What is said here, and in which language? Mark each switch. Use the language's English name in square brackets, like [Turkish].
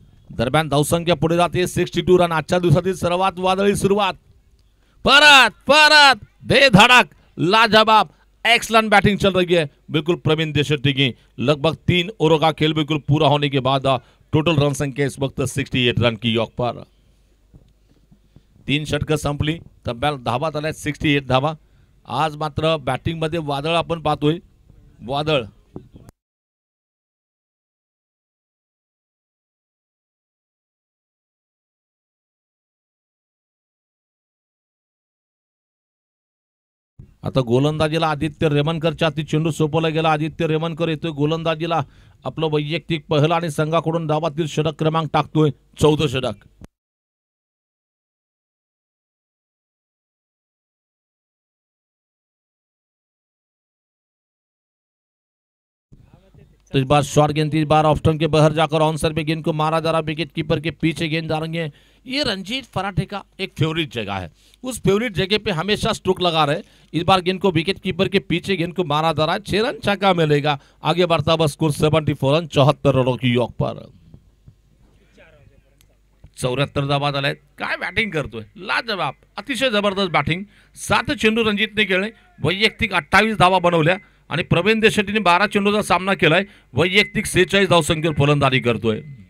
[Marathi] दरम्यान धावसंख्या पुढे जाते 62 रन. आजच्या दिवसातील सर्वात वादळी सुरुवात. [Hindi] परत परत बेधड़क लाजवाब एक्सलेंट बैटिंग चल रही है बिल्कुल प्रवीण देशेट्टी की. लगभग 3 ओवरों का खेल बिल्कुल पूरा होने के बाद टोटल रन संख्या इस वक्त 68 रन की योग पर. [Marathi] 3 षटकं संपली, तब्बल धावा झाल्या 68 धावा. आज मात्र बॅटिंग मध्ये वादळ आपण पाहतोय. वादळ आता गोलंदाजीला आदित्य रेमनकरच्या हाती चेंडू सोपवला गेला. आदित्य रेमनकर येतोय गोलंदाजीला. आपलं वैयक्तिक पहिला आणि संघाकडून धावातील षटक क्रमांक टाकतोय 14 षटक. [Hindi] तो इस बार शॉर्ट गेंद, इस बार ऑफ स्टंप के बाहर जाकर ऑनसर पे गेंद को मारा जा रहा. विकेट कीपर के पीछे गेंद जा रही है. ये रंजीत फराटे का एक फेवरेट जगह है. उस फेवरेट जगह पे हमेशा स्ट्रोक लगा रहे. इस बार गेंद को विकेट कीपर के पीछे गेंद को मारा जा रहा है. 6 रन छक्का मिलेगा. आगे बढ़ता हुआ स्कोर 74 रन 74 रनों की योग पर. [Marathi] 74 धावा झाल्या. काय बॅटिंग करतोय, लाजवाब, अतिशय जबरदस्त बॅटिंग. 7 चेंडू रणजितने खेळले, वैयक्तिक 28 धावा बनवल्या आणि प्रवीण देशेट्टीने 12 चेंडूचा सामना केलाय. वैयक्तिक 46 धावसंख्येवर फलंदाजी करतोय.